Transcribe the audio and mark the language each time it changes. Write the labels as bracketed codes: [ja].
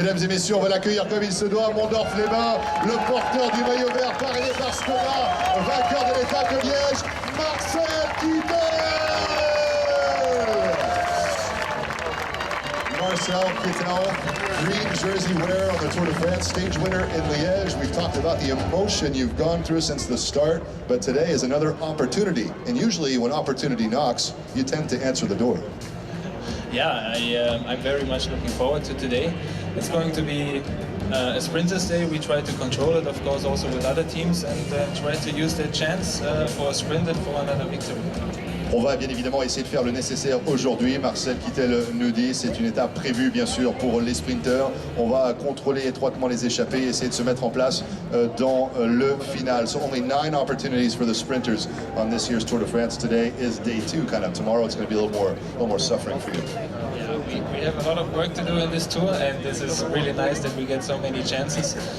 [fr] Mesdames et messieurs, on va l'accueillir comme il se doit, Mondorf-les-Bains, le porteur du maillot vert parrainé par Skoda, vainqueur de l'étape de Liège, Marcel Kittel. [en] Marcel Kittel, green jersey winner on the Tour de France, stage winner in Liège. We've talked about the emotion you've gone through since the start, but today is another opportunity. And usually when opportunity knocks, you tend to answer the door. Yeah, I'm very much looking forward to today. It's going to be a sprinters day. We try to control it, of course, also with other teams and try to use the chance for a sprint and for another victory. [fr] On va bien évidemment essayer de faire le nécessaire aujourd'hui. Marcel Kittel nous dit c'est une étape prévue bien sûr pour les sprinters. On va contrôler étroitement les échappées et essayer de se mettre en place dans le final. [en] So only 9 opportunities for the sprinters on this year's Tour de France. Today is day 2 kind of. Tomorrow it's going to be a little more suffering for you. Yeah, we have a lot of work to do in this tour and this is really nice that we get so many chances.